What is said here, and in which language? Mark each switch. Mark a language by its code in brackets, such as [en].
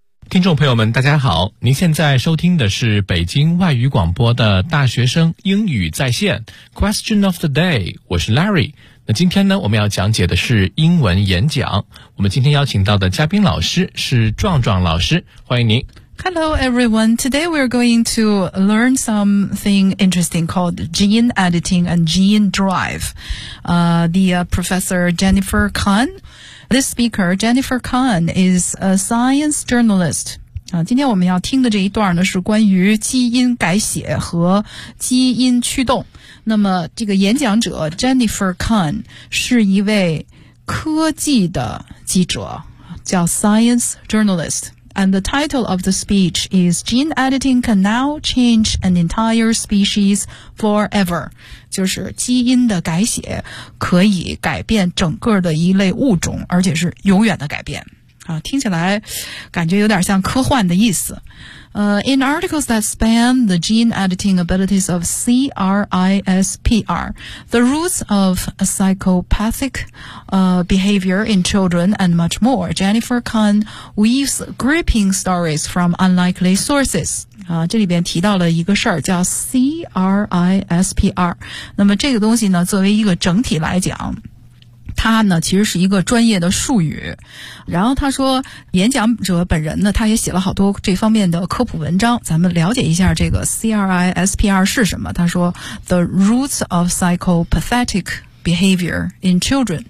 [zh] 听众朋友们大家好，您现在收听的是北京外语广播的大学生英语在线 Question of the day， 我是 Larry。那今天呢，我们要讲解的是英文演讲。我们今天邀请到的嘉宾老师是壮壮老师，欢迎您。 [en] Hello everyone, today we're going to learn something interesting called gene editing and gene drive. Professor Jennifer Kahn, this speaker, Jennifer Kahn, is a science journalist. [zh] 今天我们要听的这一段呢是关于基因改写和基因驱动。那么这个演讲者 Jennifer Kahn 是一位科技的记者，叫 science journalist. [en] And the title of the speech is Gene Editing Can Now Change an Entire Species Forever. [zh] 就是基因的改写可以改变整个的一类物种，而且是永远的改变。听起来感觉有点像科幻的意思。 [en] In articles that span the gene editing abilities of CRISPR, the roots of psychopathic, behavior in children and much more, Jennifer Kahn weaves gripping stories from unlikely sources. [zh] 这里边提到了一个事儿叫 CRISPR。那么这个东西呢，作为一个整体来讲，他呢其实是一个专业的术语。然后他说演讲者本人呢，他也写了好多这方面的科普文章，咱们了解一下这个 CRISPR 是什么。他说 [en] The roots of psychopathic behavior in children，